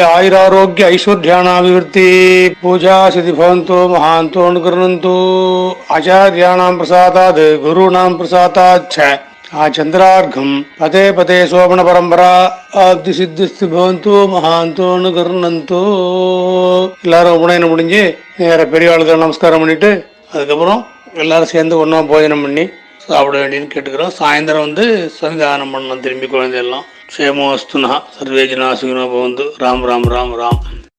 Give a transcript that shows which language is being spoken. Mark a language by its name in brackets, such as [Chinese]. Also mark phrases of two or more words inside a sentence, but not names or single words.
[Sanskrit] आयुरारोग्य ऐश्वर्याणाभिवृद्धि पूजा सिद्धि भवन्तु महान्तो अनुकृण्वन्तु आचार्याणां प्रसादात् गुरूणां प्रसादात् चंद्रार्घम पदे पदे शोभन परंपरा आब्दि सिद्धिस्तु भवन्तु महान्तो अनुकृण्वन्तु [Tamil] எல்லாரும் உபநயனம் முடிஞ்சு நேர பெரியவாளுக்கு நமஸ்காரம் பண்ணிட்டு அதுக்கப்புறம் எல்லாரும் சேர்ந்து ஒன்றா போஜனம் பண்ணி சாப்பிட வேண்டியன்னு கேட்டுக்கிறோம். சாயந்தரம் வந்து சன்னிதானம் பண்ணணும் திரும்பி குழந்தையெல்லாம். [Sanskrit] क्षेमोस्तुना सर्वे जना सुखिनो भवन्तु. ராம் ராம் ராம் ராம்.